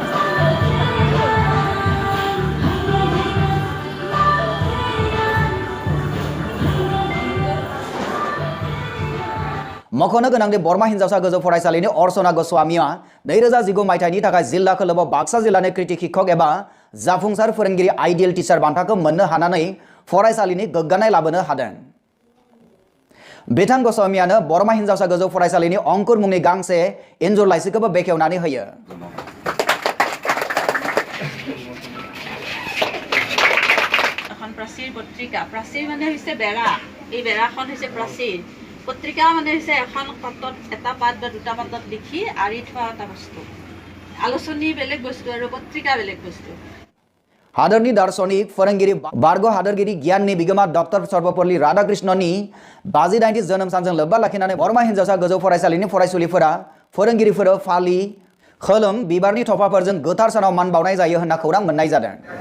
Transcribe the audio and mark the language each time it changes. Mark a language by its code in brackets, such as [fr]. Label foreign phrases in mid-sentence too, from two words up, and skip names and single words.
[brx] मख'नो गोनांदि बर्मा हिनजावसा गोजौ फरायसालिनि अर्चना गस्वामीआ 2019 मायथाइनि थाखाय जिल्ला खोलोबाव बाक्सा जिल्लानि कृति शिक्षक एबा जाफुंसार फोरोंगिरि [en] ideal teacher [brx] बान्थाखौ मोननो हानानै फरायसालिनि गोग्गानाय लाबोनो हादों बिथां गस्वामीआनो बर्मा हिनजावसा गोजौ फरायसालिनि अंकुर मुंनि गांसे इन्जुर लाइसिखौबो बेखेवनानै होयो [as] এখন প্ৰাচীৰ পত্ৰিকা প্ৰাচীৰ মানে হৈছে বেৰা এই বেৰাখন হৈছে প্ৰাচীৰ পত্ৰিকা মানে হৈছে এখন পাতত এটা পাত বা দুটা পাতত লিখি আৰি থোৱা এটা বস্তু আলোচনী বেলেগ বস্তু আৰু পত্ৰিকা বেলেগ বস্তু [brx] हादरनि दार्शनिक फोरोंगिरि बारग' हादोरगिरि गियाननि बिगोमा डॉक्टर सर्वपल्ली राधाकृष्णननि 50-90 जोनोम सानजों लोब्बा लाखिनानै बर्मा हिनजावसा गोजौ फरायसालिनि फरायसुलिफोरा फोरोंगिरिफोर फालि खोलोम बिबारनि थफाफोरजों गोथार सानाव मान बावनाय जायो होनना खौरां मोननाय जादों